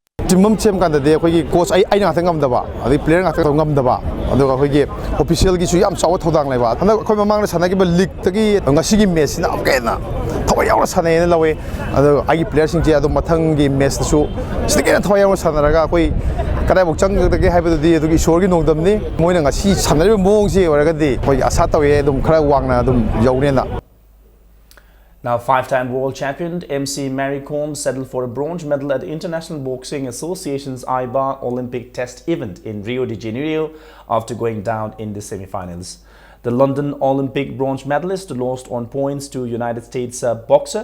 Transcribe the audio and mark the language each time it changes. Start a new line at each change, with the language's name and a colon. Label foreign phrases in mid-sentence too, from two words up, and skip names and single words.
Manipuri: ꯇꯤꯝ ꯁꯦꯝ ꯀꯥꯟꯗꯗꯤ ꯑꯩꯈꯣꯏꯒꯤ ꯀꯣꯆ ꯑꯩꯅ ꯉꯥꯛꯇ ꯉꯝꯗꯕ ꯑꯗꯩ ꯄ꯭ꯂꯦꯌꯔ ꯉꯥꯛꯇ ꯉꯝꯗꯕ ꯑꯗꯨꯒ ꯑꯩꯈꯣꯏꯒꯤ ꯑꯣꯐꯤꯁꯤꯌꯦꯜꯒꯤꯁꯨ ꯌꯥꯝ ꯆꯥꯎꯕ ꯊꯧꯗꯥꯡ ꯂꯩꯕ ꯍꯟꯗꯛ ꯑꯩꯈꯣꯏ ꯃꯃꯥꯡꯗ ꯁꯥꯟꯅꯈꯤꯕ ꯂꯤꯛꯇꯒꯤ ꯉꯁꯤꯒꯤ ꯃꯦꯠꯆꯁꯤꯅ ꯑꯃꯨꯛꯀ ꯍꯦꯟꯅ ꯊꯋꯥꯏ ꯌꯥꯎꯅ ꯁꯥꯟꯅꯩꯅ ꯂꯧꯋꯤ ꯑꯗꯨꯒ ꯑꯩꯒꯤ ꯄ꯭ꯂꯦꯌꯔꯁꯤꯡꯁꯦ ꯑꯗꯨꯝ ꯃꯊꯪꯒꯤ ꯃꯦꯠꯆꯇꯁꯨ ꯁꯤꯗꯒꯤ ꯍꯦꯟꯅ ꯊꯋꯥꯏ ꯌꯥꯎꯅ ꯁꯥꯟꯅꯔꯒ ꯑꯩꯈꯣꯏ ꯀꯗꯥꯏꯐꯥꯎ ꯆꯪꯒꯗꯒꯦ ꯍꯥꯏꯕꯗꯨꯗꯤ ꯑꯗꯨꯒꯤ ꯏꯁꯣꯔꯒꯤ ꯅꯣꯡꯗꯝꯅꯤ ꯃꯣꯏꯅ ꯉꯁꯤ ꯁꯥꯟꯅꯔꯤꯕ ꯃꯑꯣꯡꯁꯤ ꯑꯣꯏꯔꯒꯗꯤ ꯑꯩꯈꯣꯏ ꯑꯁꯥ ꯇꯧꯋꯦ ꯑꯗꯨꯝ ꯈꯔ ꯋꯥꯡꯅ ꯑꯗꯨꯝ ꯌꯧꯅꯦꯅ.
English: Now, five-time world champion MC Mary Kom settled for a bronze medal at the International Boxing Association's IBA Olympic Test event in Rio de Janeiro after going down in the semi-finals. The London Olympic bronze medalist lost on points to United States boxer.